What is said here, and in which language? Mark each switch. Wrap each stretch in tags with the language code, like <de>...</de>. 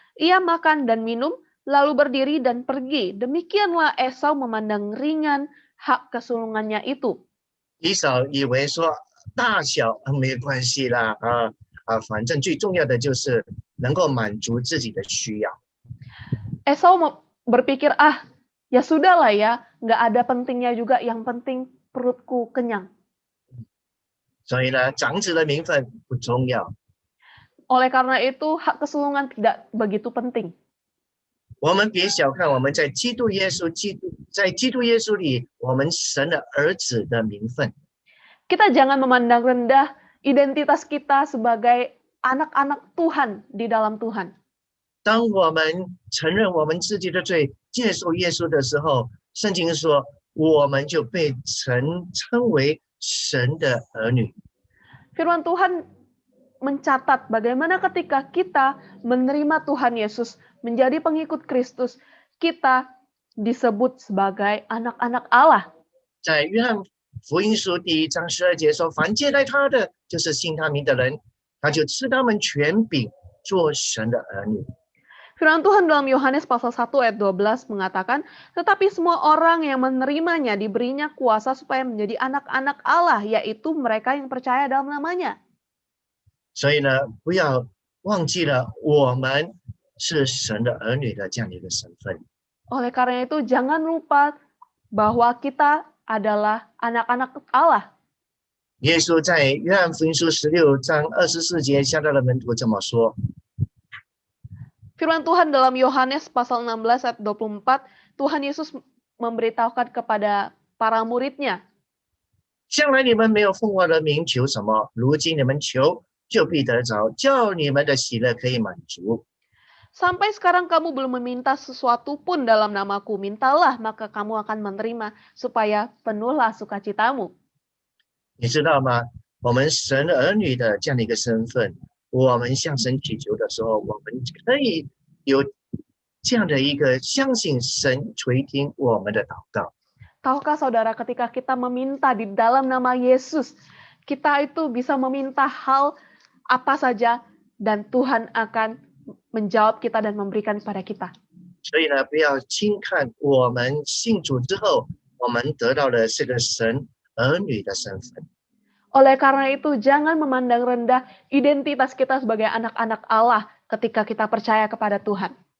<id>Ia makan dan minum, lalu berdiri dan pergi. Demikianlah Esau memandang ringan hak kesulungannya itu.</id> <zh>以扫以为说大小没关系啦，反正最重要的就是能够满足自己的需要。</zh> <id>Esau berpikir, ya sudahlah ya, nggak ada pentingnya juga, yang penting perutku kenyang.</id> <zh>所以呢，长子的名分不重要。</zh> <id>Oleh karena itu, hak kesulungan tidak begitu penting.</id> <zh>我们别小看我们在基督耶稣里，我们神的儿子的名分。</zh> <id>Kita jangan memandang rendah identitas kita sebagai anak-anak Tuhan di dalam Tuhan.</id> <zh>当我们承认我们自己的罪，接受耶稣的时候，圣经说，我们就被称为神的儿女。</zh> <id>Firman Tuhan mencatat bagaimana ketika kita menerima Tuhan Yesus menjadi pengikut Kristus, kita disebut sebagai anak-anak Allah.</id> <zh>在约翰福音书第1章12节说：“凡接待他的，就是信他名的人，他就赐他们权柄，做神的儿女。”</zh> <id>Firman Tuhan dalam Yohanes pasal 1 ayat 12 mengatakan, tetapi semua orang yang menerimanya diberinya kuasa supaya menjadi anak-anak Allah, yaitu mereka yang percaya dalam namanya.</id> <zh>所以呢，不要忘记了我们是神的儿女的这样的一个身份。</zh> <id>Oleh karena itu, jangan lupa bahwa kita adalah anak-anak Allah.</id> <zh>耶稣在约翰福音书16章24节向他的门徒这么说。</zh> <id>Firman Tuhan dalam Yohanes pasal 16 ayat 24, Tuhan Yesus memberitahukan kepada para muridnya,</id> <zh>将来你们没有奉我的名求什么，如今你们求，就必得着，叫你们的喜乐可以满足。</zh> <id>sampai sekarang kamu belum meminta sesuatu pun dalam namaku, mintalah maka kamu akan menerima, supaya penuhlah sukacitamu.</id> <zh>你知道吗？我们神的儿女的这样的一个身份，我们向神祈求的时候，我们可以有这样的一个相信神垂听我们的祷告。</zh> <id>Tahukah saudara, ketika kita meminta di dalam nama Yesus, kita itu bisa meminta hal apa saja dan Tuhan akan menjawab kita dan memberikan kepada kita.</id> <zh>所以呢，不要轻看我们信主之后，我们得到的是个神儿女的身份。</zh> <id>Oleh karena itu, jangan memandang rendah identitas kita sebagai anak-anak Allah ketika kita percaya kepada Tuhan.</id>